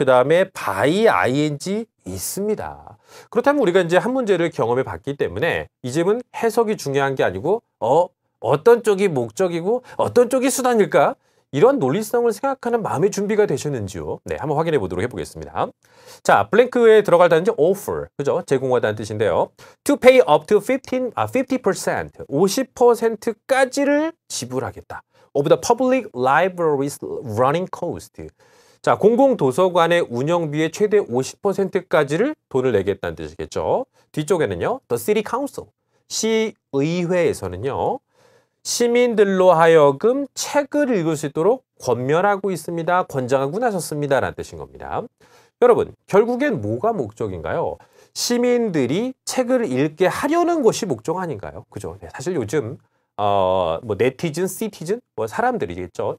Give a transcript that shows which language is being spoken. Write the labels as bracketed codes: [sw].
[ko] 그 다음에 by ing 있습니다. 그렇다면 우리가 이제 한 문제를 경험해 봤기 때문에 이제는 해석이 중요한 게 아니고 어떤 쪽이 목적이고 어떤 쪽이 수단일까? 이런 논리성을 생각하는 마음의 준비가 되셨는지요? 네, 한번 확인해 보도록 해보겠습니다. 자, 블랭크에 들어갈 단어는 offer, 그죠? 제공하다는 뜻인데요. [en] To pay up to 50%, [ko] 50%까지를 지불하겠다. [en] Of the public library's running cost. [ko] 자, 공공도서관의 운영비의 최대 50%까지를 돈을 내겠다는 뜻이겠죠. 뒤쪽에는요. [en] The City Council, [ko] 시의회에서는요. 시민들로 하여금 책을 읽을 수 있도록 권면하고 있습니다. 권장하고 나섰습니다. 라는 뜻인 겁니다. 여러분, 결국엔 뭐가 목적인가요? 시민들이 책을 읽게 하려는 것이 목적 아닌가요? 그죠? 네, 사실 요즘 뭐 네티즌, 시티즌, 뭐 사람들이겠죠.